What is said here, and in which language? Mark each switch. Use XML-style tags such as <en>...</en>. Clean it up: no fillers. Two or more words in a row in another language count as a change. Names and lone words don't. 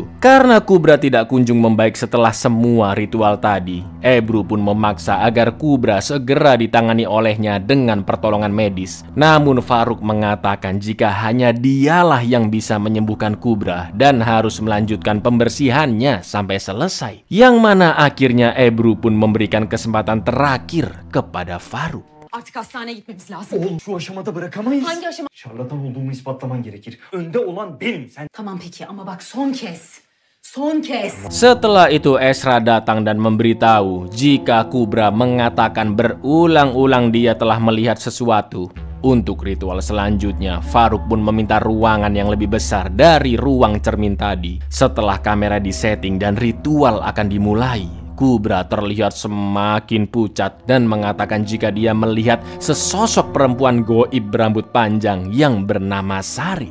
<id>Karena Kubra tidak kunjung membaik setelah semua ritual tadi, Ebru pun memaksa agar Kubra segera ditangani olehnya dengan pertolongan medis. Namun Farouk mengatakan jika hanya dialah yang bisa menyembuhkan Kubra dan harus melanjutkan pembersihannya sampai selesai. Yang mana akhirnya Ebru pun memberikan kesempatan terakhir kepada Farouk.</id> <tr>Artık hastaneye gitmemiz lazım. Oğlum şu aşamada bırakamayız. Hangi aşama? Şarlatan olduğumu ispatlaman gerekir. Önde olan benim. Sen Tamam peki ama bak son kez. Son kez.</tr> <id>Setelah itu Ezra datang dan memberitahu jika Kubra mengatakan berulang-ulang dia telah melihat sesuatu. Untuk ritual selanjutnya, Farouk pun meminta ruangan yang lebih besar dari ruang cermin tadi. Setelah kamera disetting dan ritual akan dimulai, Kubra terlihat semakin pucat dan mengatakan jika dia melihat sesosok perempuan goib berambut panjang yang bernama Sari.</id>